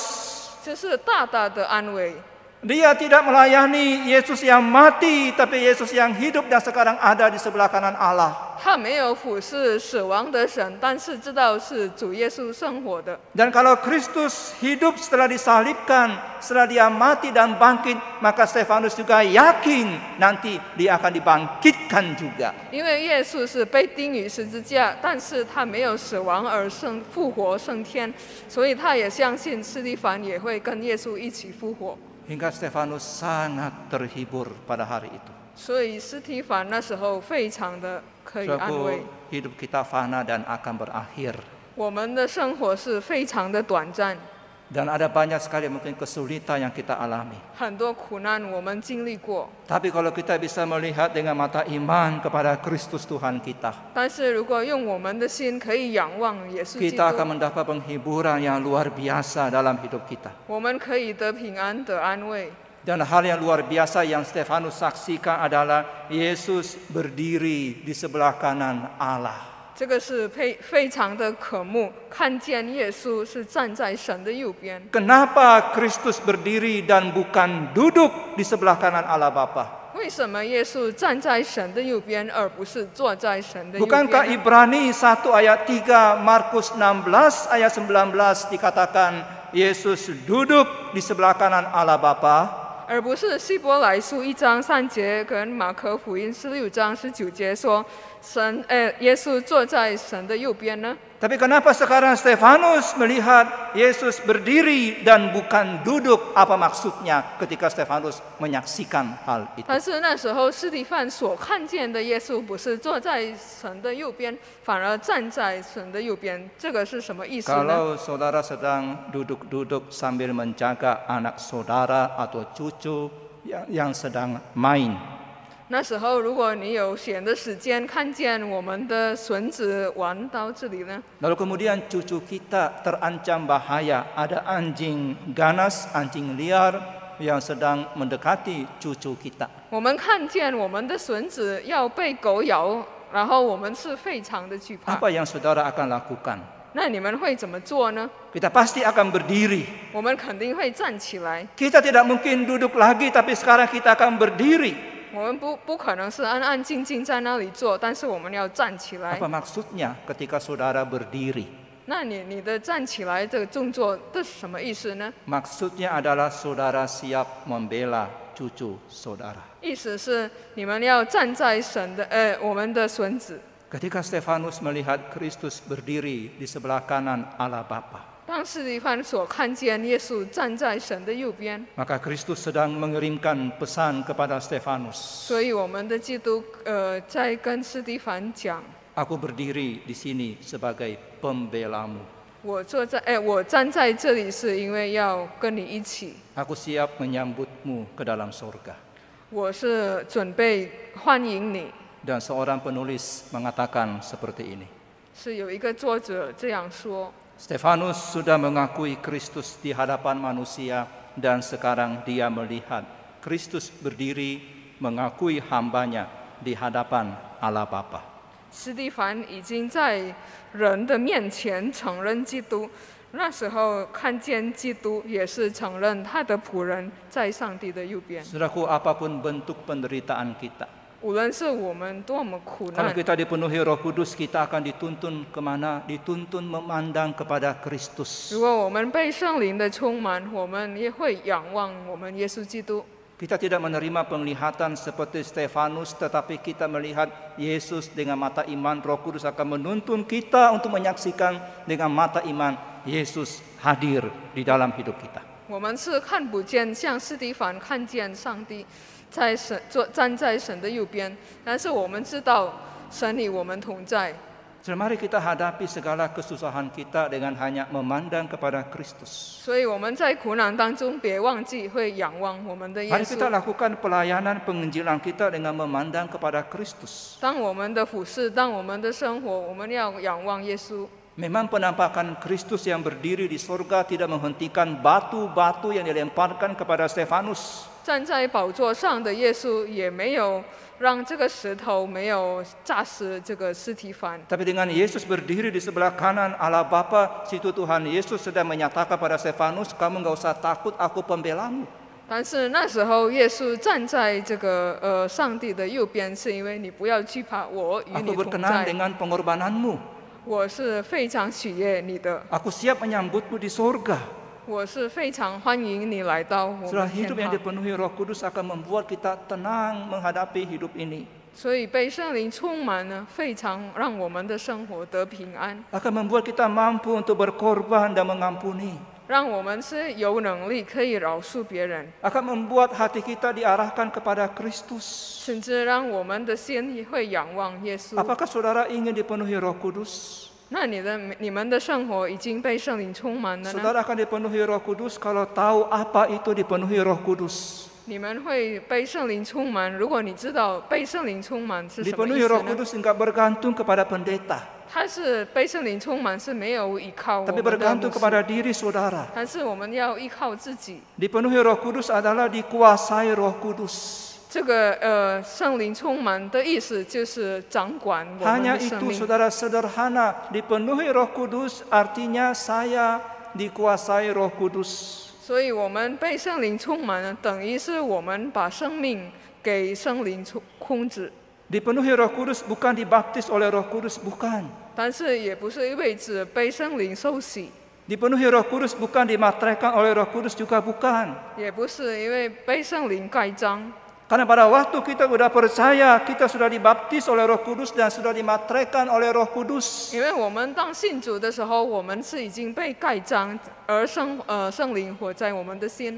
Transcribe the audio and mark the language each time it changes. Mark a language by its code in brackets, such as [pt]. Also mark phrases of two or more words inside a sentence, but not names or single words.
[zh] 这是大大的安慰。 [id] Dia tidak melayani Yesus yang mati, tapi Yesus yang hidup dan sekarang ada di sebelah kanan Allah. [zh] 他没有俯视死亡的神，但是知道是主耶稣生活的。 [id] Dan kalau Kristus hidup setelah disalibkan, setelah dia mati dan bangkit, maka Stefanus juga yakin nanti dia akan dibangkitkan juga. [zh] 因为耶稣是被钉于十字架，但是他没有死亡而复活升天，所以他也相信司提反也会跟耶稣一起复活。 [id] Hingga Stefanus sangat terhibur pada hari itu. [zh] 所以司提反那时候非常的可以安慰。 [id] Hidup kita fana dan akan berakhir. [zh] 我们的生活是非常的短暂， [id] Dan ada banyak sekali mungkin kesulitan yang kita alami. [zh] 很多苦难我们经历过。 [id] Tapi kalau kita bisa melihat dengan mata iman kepada Kristus Tuhan kita, [zh] 但是如果用我们的心可以仰望耶稣基 [id] kita [zh] 督， [id] akan mendapat penghiburan yang luar biasa dalam hidup kita. [zh] 我们可以得平安得安慰。 [id] Dan hal yang luar biasa yang Stefanus saksikan adalah Yesus berdiri di sebelah kanan Allah. [zh] 这个是非常的渴慕，看见耶稣是站在神的右边。 [id] Kenapa Kristus berdiri dan bukan duduk di sebelah kanan Allah Bapa? [zh] 为什么耶稣站在神的右边，而不是坐在神的右 [id] Bukankah [zh] 边呢？ [id] Ibrani 1 ayat 3, Markus 16 ayat 19 dikatakan Yesus duduk di sebelah kanan Allah Bapa? [zh] 而不是希伯来书1章3节跟马可福音16章19节说，耶稣坐在神的右边呢？ [id] Tapi kenapa sekarang Stefanus melihat Yesus berdiri dan bukan duduk? Apa maksudnya ketika Stefanus menyaksikan hal itu? [zh] 但是那时候司提反所看见的耶稣不是坐在神的右边，反而站在神的右边，这个是什么意思呢？ [id] Kalau saudara sedang duduk-duduk sambil menjaga anak saudara atau cucu yang sedang main, [zh] 那时候如果你有闲的时间，看见我们的孙子玩到这里呢， [id] lalu kemudian cucu kita terancam bahaya, ada anjing ganas, anjing liar yang sedang mendekati cucu kita. [zh] 我们看见我们的孙子要被狗咬，然后我们是非常的惧怕。 [id] Apa yang saudara akan lakukan? [zh] 那你们会怎么做呢？ [id] Kita pasti akan berdiri. [zh] 我们肯定会站起来， [id] Kita tidak mungkin duduk lagi, tapi sekarang kita akan berdiri. [zh] 我们不可能是安安静静在那里坐，但是我们要站起来 [id] Apa。maksudnya ketika saudara berdiri? [zh] 那你的站起来这个动作这是什么意思呢？ [id] Maksudnya adalah saudara siap membela cucu saudara. [zh] 意思是你们要站在我们的孙子。 [id] Ketika Stefanus melihat Kristus berdiri di sebelah kanan Allah Bapa, [zh] 当司提反所看见耶稣站在神的右边， [id] maka Kristus sedang mengirimkan pesan kepada Stefanus. [zh] 所以我们的基督在跟司提反讲， [id] Aku berdiri di sini sebagai pembelamu. [zh] 我站在这里是因为要跟你一起， [id] Aku siap menyambutmu ke dalam sorga. [zh] 我是准备欢迎你。 [id] Dan seorang penulis mengatakan seperti ini. [zh] 是有一个作者这样说。 [id] Stefanus sudah mengakui Kristus di hadapan manusia dan sekarang dia melihat Kristus berdiri mengakui hambanya di hadapan Allah Bapa. [zh] 司提反已经在人的面前承认基督，那时候看见基督，也是承认他的仆人在上帝的右边。 [id] Saudaraku, apapun bentuk penderitaan kita, [zh] 无论是我们多么苦 [id] kalau [zh] 难， [id] kita dipenuhi Roh Kudus, kita akan dituntun kemana? Dituntun memandang kepada Kristus. [zh] 如果我们被圣灵的充满，我们也会仰望我们耶稣基督。 [id] Kita tidak menerima penglihatan seperti Stefanus, tetapi kita melihat Yesus dengan mata iman. Roh Kudus akan menuntun kita untuk menyaksikan dengan mata iman Yesus hadir di dalam hidup kita. [zh] 我们是看不见，像司提反看见上帝站在神的右边，但是我们知道神与我们同在。 [id] Mari kita hadapi segala kesusahan kita dengan hanya memandang kepada Kristus. [zh] 所以我们在苦难当中，别忘记会仰望我们的耶 [id] Mari kita [zh] 稣。 [id] lakukan pelayanan penginjilan kita dengan memandang kepada Kristus. [zh] 当我们的服侍，当我们的生活，我们要仰望耶稣。 [id] Memang penampakan Kristus yang berdiri di sorga tidak menghentikan batu-batu yang dilemparkan kepada Stefanus. [zh] 站在宝座上的耶稣也没有让这个石头没有炸死这个司提反。 [id] Tapi dengan Yesus berdiri di sebelah kanan Allah Bapa, situ Tuhan Yesus sedang menyatakan pada Stefanus, kamu nggak usah takut, aku pembelamu. [zh] 但是那时候耶稣站在这个上帝的右边，是因为你不要惧怕，我与 [id] Aku [zh] 你同 [id] berkenan [zh] 在。 [id] dengan pengorbananmu. [zh] 我是非常喜悦你的， [id] Aku siap menyambutmu di sorga. [zh] 我是非常欢迎你来到我 [id] Setelah [zh] 们天 [id] hidup yang [zh] 堂。 [id] dipenuhi Roh Kudus akan membuat kita tenang menghadapi hidup ini. [zh] 所以被圣灵充满呢，非常让我们的生活得平安， [id] Akan membuat kita mampu untuk berkorban dan mengampuni. [zh] 让我们是有能力可以饶恕别人， [id] Akan membuat hati kita diarahkan kepada Kristus. [zh] 甚至让我们的心也会仰望耶稣。 [id] Apakah saudara ingin dipenuhi Roh Kudus? [zh] 那你们的生活已经被圣灵充满了呢？ [id] Saudara akan dipenuhi Roh Kudus kalau tahu apa itu dipenuhi Roh Kudus. [zh] 你们会被圣灵充满，如果你知道被圣灵充满是什么 [id] Dipenuhi [zh] 意 [id] Roh [zh] 思呢？ [id] Kudus enggak bergantung kepada pendeta, [zh] 它是被圣灵充满，是没有依靠我 [id] tapi [zh] 们的 [id] bergantung [zh] 牧师， [id] kepada diri saudara. [zh] 但是我们要依靠自己。 [id] Dipenuhi Roh Kudus adalah dikuasai Roh Kudus. [zh] 这个圣灵充满的意思就是掌管我们 [id] Hanya [zh] 的生 [id] itu [zh] 命。 [id] saudara sederhana, dipenuhi Roh Kudus artinya saya dikuasai Roh Kudus. [zh] 所以我们被圣灵充满了，等于是我们把生命给圣灵控制。 [id] Dipenuhi Roh Kudus bukan dibaptis oleh Roh Kudus, bukan. [zh] 但是也不是意味着被圣灵受洗， [id] Dipenuhi Roh Kudus bukan dimateraikan oleh Roh Kudus, juga bukan. [zh] 也不是因为被圣灵盖章。 [id] Karena pada waktu kita sudah percaya, kita sudah dibaptis oleh Roh Kudus dan sudah dimateraikan oleh Roh Kudus. [zh] 因为我们当信主的时候，我们是已经被盖章，而圣灵活在我们的心。